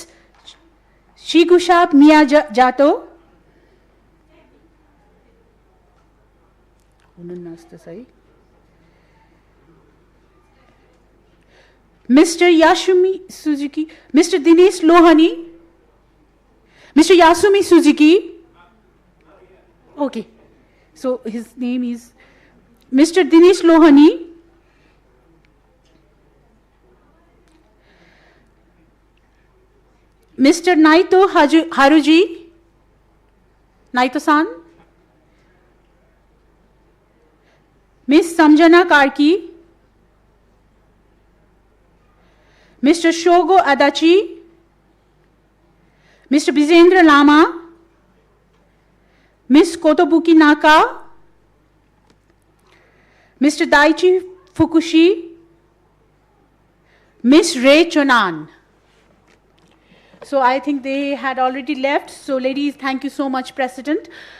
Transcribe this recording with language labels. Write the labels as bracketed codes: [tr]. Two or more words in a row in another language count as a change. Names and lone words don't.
[en] Shigusa Miyajato, Mr. Yasumi Suzuki, Mr. Dinesh Lohani, Mr. Yasumi Suzuki. Okay, so his name is Mr. Dinesh Lohani, Mr. Naito Haruji, Naito-san, Ms. Samjana Karki, Mr. Shogo Adachi, Mr. Bizendra Lama, Ms. Kotobuki Naka, Mr. Daichi Fukushi, Ms. Rei Chonan. So I think they had already left. So ladies, thank you so much, President.